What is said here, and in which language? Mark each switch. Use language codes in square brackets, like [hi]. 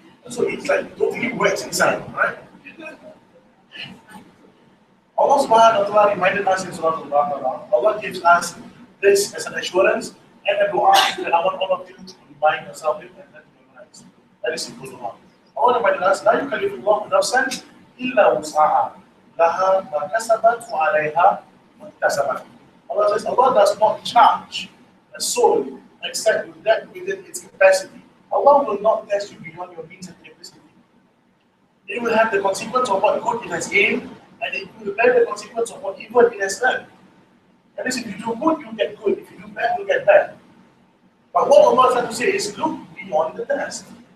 [en] So it's like totally wet inside, right? Allah subhanahu wa ta'ala reminded us in Surah Al-Baqarah. Allah gives us this as an assurance and a dua that I want all of you to remind yourself with and then memorize. That is simple dua. Allah reminded us, [ar] لا يكلف الله نفسا إلا وسعها لها ما كسبت وعليها ما اكتسبت. [en] Allah says Allah does not charge a soul except with that within its capacity. Allah will not test you beyond your means and capacity. It will have the consequence of what good it has gained, and it will bear the consequence of what evil it has done. That is, if you do good, you get good. If you do bad, you get bad. But what Allah is trying to say is, look beyond the test.